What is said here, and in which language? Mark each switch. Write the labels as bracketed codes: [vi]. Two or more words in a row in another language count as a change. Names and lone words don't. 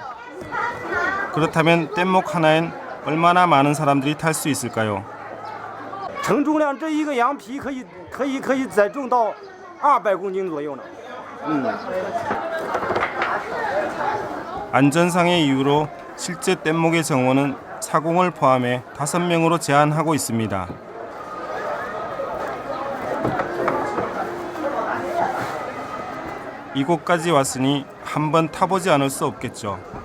[ko] 그렇다면 뗏목 하나엔 얼마나 많은 사람들이 탈 수 있을까요? [zh] 承重量这一个羊皮可以载重到200公斤左右呢。 [ko] 안전상의 이유로 실제 뗏목의 정원은 사공을 포함해 5명으로 제한하고 있습니다. 이곳까지 왔으니 한번 타보지 않을 수 없겠죠.